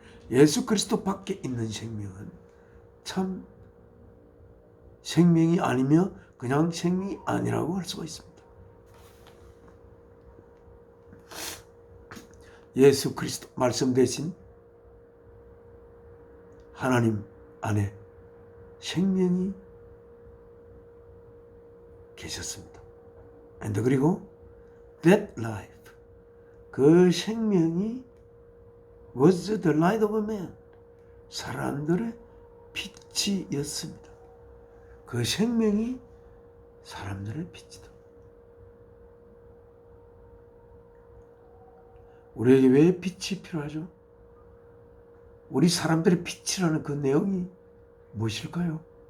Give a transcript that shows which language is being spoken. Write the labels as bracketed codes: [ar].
[ko] 예수 그리스도 밖에 있는 생명은 참 생명이 아니며 그냥 생명이 아니라고 할 수가 있습니다. 예수 그리스도 말씀 대신 하나님 안에 생명이 계셨습니다. [en] And [ko] 그리고 [en] that life [ko] 그 생명이 [en] was the light of man [ko] 사람들의 빛이었습니다. 그 생명이 사람들의 빛이다. 우리에게 왜 빛이 필요하죠? 우리 사람들의 빛이라는 그 내용이 무엇일까요?